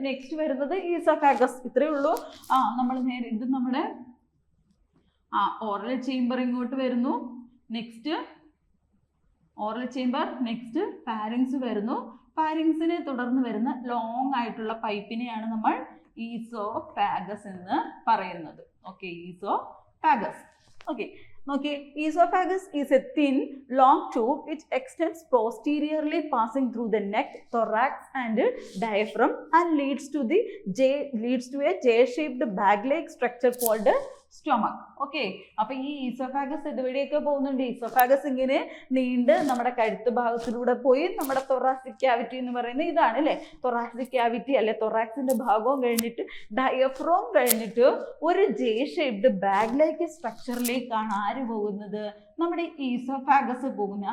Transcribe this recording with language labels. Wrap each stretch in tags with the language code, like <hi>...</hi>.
<ml>Next വരുന്നത് oesophagus. ഇത്രയേ ഉള്ളൂ. നമ്മൾ നേരെ ഇത് നമ്മുടെ ഓറൽ ചേംബർ ഇങ്ങോട്ട് വരുന്നു. Next oral chamber, next pharynx വരുന്നു. ഫാരിങ്സിനെ തുടർന്ന് വരുന്ന ലോങ് ആയിട്ടുള്ള പൈപ്പിനെയാണ് നമ്മൾ ഈസോഫാഗസ് എന്ന് പറയുന്നത്. Okay, oesophagus.</ml> <en>Okay, നോക്കിയേ, esophagus is a thin, long tube which extends posteriorly, passing through the neck, thorax and diaphragm and leads to a J-shaped bag-like structure called stomach.</en> <ml>Okay, അപ്പൊ ഈ oesophagus ഇതുവഴിയൊക്കെ പോകുന്നുണ്ട്. Oesophagus ഇങ്ങനെ നീണ്ട് നമ്മുടെ കഴുത്ത് ഭാഗത്തിലൂടെ പോയി നമ്മുടെ തൊറാസിക് ക്യാവിറ്റി എന്ന് പറയുന്നത് ഇതാണ് അല്ലേ. തൊറാസിക് ക്യാവിറ്റി അല്ലെ തൊറാക്സിന്റെ ഭാഗവും കഴിഞ്ഞിട്ട് ഡയഫ്രോം കഴിഞ്ഞിട്ട് ഒരു ജെ ഷേപ്ഡ് ബാഗ് ലൈക്ക് സ്ട്രക്ചറിലേക്കാണ് ആര് പോകുന്നത്, നമ്മുടെ ഈസോഫാഗസ് പോകുന്നത്.</ml>